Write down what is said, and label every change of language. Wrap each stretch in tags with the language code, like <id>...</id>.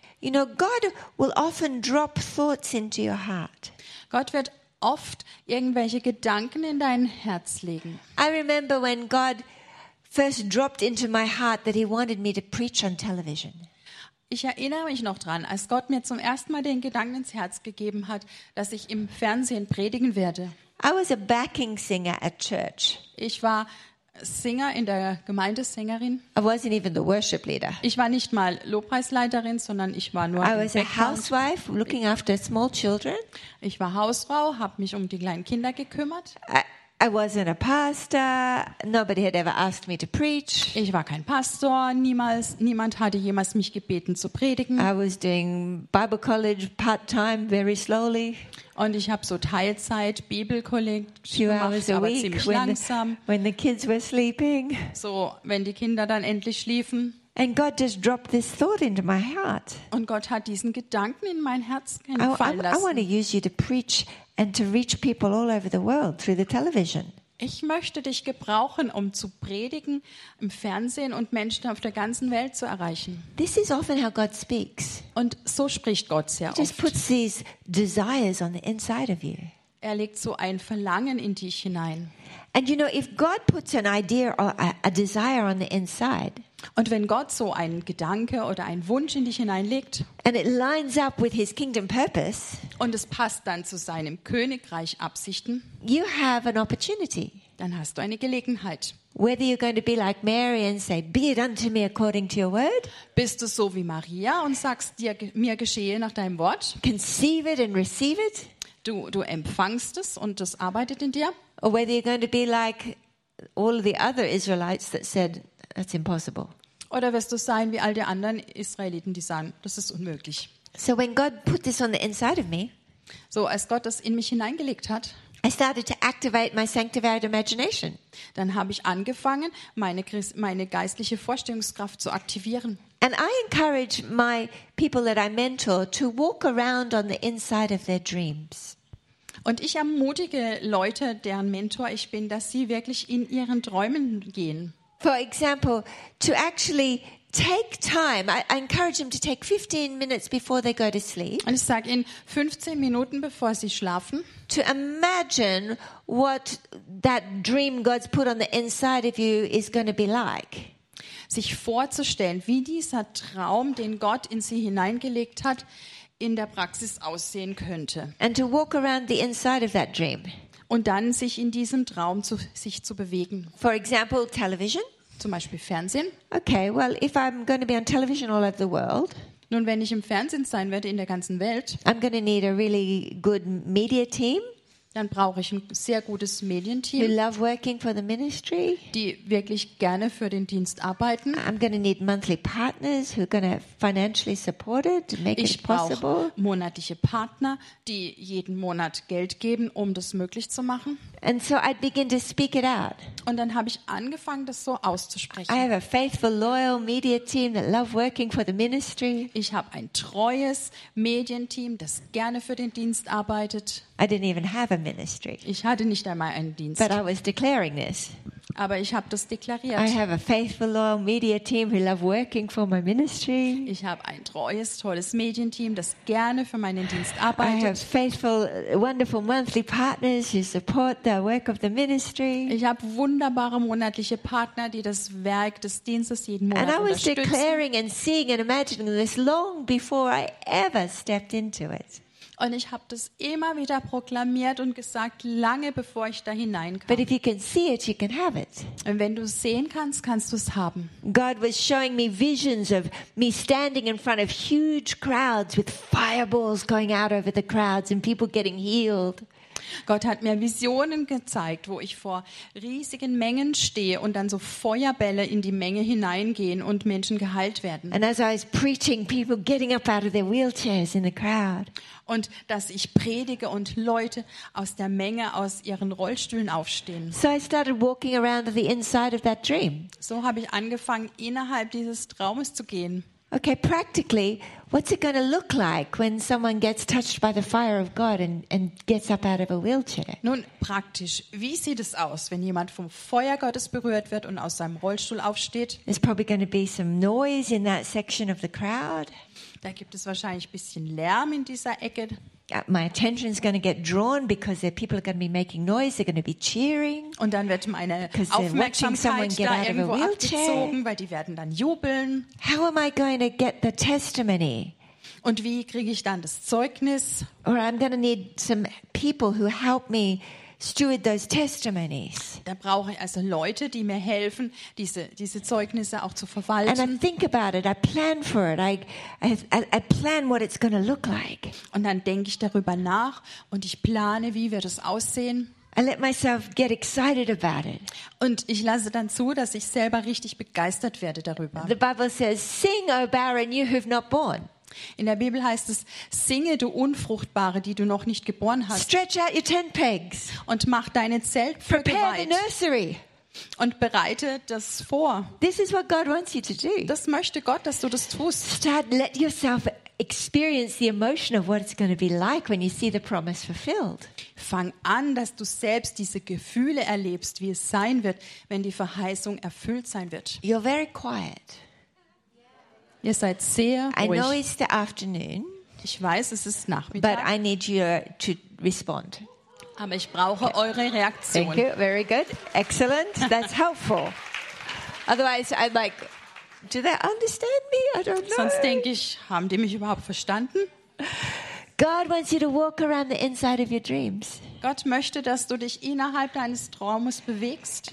<en>You know, God will often drop thoughts into your heart.</en> <de>Gott wird oft irgendwelche Gedanken in dein Herz legen.</de> <en>I remember when God first dropped into my heart that he wanted me to preach on television.</en> <de>Ich erinnere mich noch dran, als Gott mir zum ersten Mal den Gedanken ins Herz gegeben hat, dass ich im Fernsehen predigen werde.</de> <en>I was a backing singer at church.</en> <de>Ich war Sänger in der Gemeindesängerin.</de> <en>I wasn't even the worship leader.</en> <de>Ich war nicht mal Lobpreisleiterin, sondern ich war nur</de> <en>I was a housewife looking after small children.</en> <de>Ich war Hausfrau, habe mich um die kleinen Kinder gekümmert.</de> <en>I wasn't a pastor. Nobody had ever asked me to preach.</en> <de>Ich war kein Pastor. Niemand hatte jemals mich gebeten zu predigen.</de> <en>I was doing Bible college part time, very slowly.</en> <de>Und ich habe so Teilzeit Bibelkolleg gemacht, aber ziemlich langsam.</de> <en>When the kids were sleeping.</en> <de>So, wenn die Kinder dann endlich schliefen.</de> <en>And God just dropped this thought into my heart.</en> <de>Und Gott hat diesen Gedanken in mein Herz fallen lassen.</de> <en>I want to use you to preach. And to reach people all over the world through the television.</en> <de>Ich möchte dich gebrauchen, um zu predigen im Fernsehen und Menschen auf der ganzen Welt zu erreichen.</de> <en>This is often how God speaks.</en> <de>Und so spricht Gott sehr oft.</de> <en>He just puts these desires on the inside of you.</en> <de>Er legt so ein Verlangen in dich hinein.</de> <en>And you know, if God puts an idea or a desire on the inside.</en> <de>Und wenn Gott so einen Gedanke oder einen Wunsch in dich hineinlegt,</de> <en>and it lines up with his kingdom purpose,</en> <de>und es passt dann zu seinem Königreich Absichten,</de> <en>you have an opportunity.</en> <de>Dann hast du eine Gelegenheit.</de> <en>Whether you're going to be like Mary and say, "Be it unto me according to your word."</en> <de>Bist du so wie Maria und sagst dir, mir geschehe nach deinem Wort.</de> <en>Conceive it and receive it.</en> <de>Du empfangst es und es arbeitet in dir.</de> <en>Or whether you're going to be like all the other Israelites that said, "That's impossible."</en> <de>Oder wirst du sein wie all die anderen Israeliten, die sagen, das ist unmöglich.</de> <en>So when God put this on the inside of me,</en> <de>so als Gott das in mich hineingelegt hat,</de> <en>I started to activate my sanctified imagination.</en> <de>Dann habe ich angefangen, meine geistliche Vorstellungskraft zu aktivieren.</de> <en>And I encourage my people that I mentor to walk around on the inside of their dreams.</en> <de>Und ich ermutige Leute, deren Mentor ich bin, dass sie wirklich in ihren Träumen gehen.</de> <en>For example, to actually take time. I encourage them to take 15 minutes before they go to sleep.</en> <de>Und ich sage ihnen 15 Minuten bevor sie schlafen.</de> <en>To imagine what that dream God's put on the inside of you is going to be like.</en> <de>Sich vorzustellen, wie dieser Traum, den Gott in sie hineingelegt hat, in der Praxis aussehen könnte.</de> <en>And to walk around the inside of that dream.</en> <de>Und dann sich in diesem Traum sich zu bewegen.</de> <en>For example, television.</en> <de>Zum Beispiel Fernsehen.</de> <en>Okay, well, if I'm going to be on television all over the world.</en> <de>Nun, wenn ich im Fernsehen sein werde in der ganzen Welt.</de> <en>I'm going to need a really good media team.</en> <de>Dann brauche ich ein sehr gutes Medienteam.</de> <en>Who love working for the ministry.</en> <de>Die wirklich gerne für den Dienst arbeiten.</de> <en>I'm going to need monthly partners who are going to financially support it to make it possible.</en> <de>Ich brauche monatliche Partner, die jeden Monat Geld geben, um das möglich zu machen.</de> <en>And so I begin to speak it out.</en> <de>Und dann habe ich angefangen, das so auszusprechen.</de> <en>I have a faithful, loyal media team that love working for the ministry.</en> <de>Ich habe ein treues Medienteam, das gerne für den Dienst arbeitet.</de> <en>I didn't even have a ministry.</en> <de>Ich hatte nicht einmal einen Dienst.</de> <en>But I was declaring this.</en> <de>Aber ich habe das deklariert.</de> <en>I have a faithful, loyal media team who love working for my ministry.</en> <de>Ich habe ein treues, tolles Medienteam, das gerne für meinen Dienst arbeitet.</de> <en>I have faithful, wonderful monthly partners who support the work of the ministry.</en> <de>Ich habe wunderbare monatliche Partner, die das Werk des Dienstes jeden Monat unterstützen.</de> <en>And I was declaring and seeing and imagining this long before I ever stepped into it.</en> <de>Und ich habe das immer wieder proklamiert und gesagt, lange bevor ich da hineinkam.</de> <en>But if you can see it, you can have it.</en> <de>Und wenn du es sehen kannst, kannst du es haben.</de> <en>God was showing me visions of me standing in front of huge crowds with fireballs going out over the crowds and people getting healed.</en> <de>Gott hat mir Visionen gezeigt, wo ich vor riesigen Mengen stehe und dann so Feuerbälle in die Menge hineingehen und Menschen geheilt werden.</de> <en>And as I was preaching, people getting up out of their wheelchairs in the crowd.</en> <de>Und dass ich predige und Leute aus der Menge aus ihren Rollstühlen aufstehen.</de> <en>So I started walking around the inside of that dream.</en> <de>So habe ich angefangen, innerhalb dieses Traumes zu gehen.</de> <en>Okay, practically, what's it going to look like when someone gets touched by the fire of God and gets up out of a wheelchair?</en> <de>Nun, praktisch, wie sieht es aus, wenn jemand vom Feuer Gottes berührt wird und aus seinem Rollstuhl aufsteht?</de> <en>There's probably going to be some noise in that section of the crowd.</en> <de>Da gibt es wahrscheinlich ein bisschen Lärm in dieser Ecke.</de> <en>My attention is going to get drawn because there people are going to be making noise, they're going to be cheering.</en> <de>Und dann wird meine Aufmerksamkeit da irgendwo abgezogen, weil die werden dann jubeln.</de> <en>How am I going to get the testimony?</en> <de>Und wie kriege ich dann das Zeugnis?</de> <en>Or I'm going to need some people who help me steward those testimonies.</en> <de>Da brauche ich also Leute, die mir helfen, diese Zeugnisse auch zu verwalten.</de> <en>And I think about it, I plan for it, I plan what it's going to look like.</en> <de>Und dann denke ich darüber nach und ich plane, wie wird es aussehen.</de> <en>I let myself get excited about it.</en> <de>Und ich lasse dann zu, dass ich selber richtig begeistert werde darüber.</de> <en>The Bible says, sing, O barren, you who've not born.</en> <de>In der Bibel heißt es, singe, du Unfruchtbare, die du noch nicht geboren hast.</de> <en>Stretch out your tent pegs.</en> <de>Und mach deine Zeltpflöcke weit.</de> <en>Prepare the nursery.</en> <de>Und bereite das vor.</de> <en>This is what God wants you to do.</en> <de>Das möchte Gott, dass du das tust.</de> <en>Start, let yourself experience the emotion of what it's going to be like when you see the promise fulfilled.</en> <de>Fang an, dass du selbst diese Gefühle erlebst, wie es sein wird, wenn die Verheißung erfüllt sein wird.</de> <en>You're very quiet.</en> <de>Ihr seid sehr ruhig.</de> <en>I know it's the afternoon.</en> <de>Ich weiß, es ist Nachmittag.</de> <en>But I need you to respond.</en> <de>Aber ich brauche okay. Eure Reaktion.</de> <en>Thank you. Very good. Excellent. That's helpful. Otherwise, I'm like, do they understand me? I don't know.</en> <de>Sonst denke ich, haben die mich überhaupt verstanden?</de> <en>God wants you to walk around the inside of your dreams.</en> <de>Gott möchte, dass du dich innerhalb deines Traumes bewegst.</de>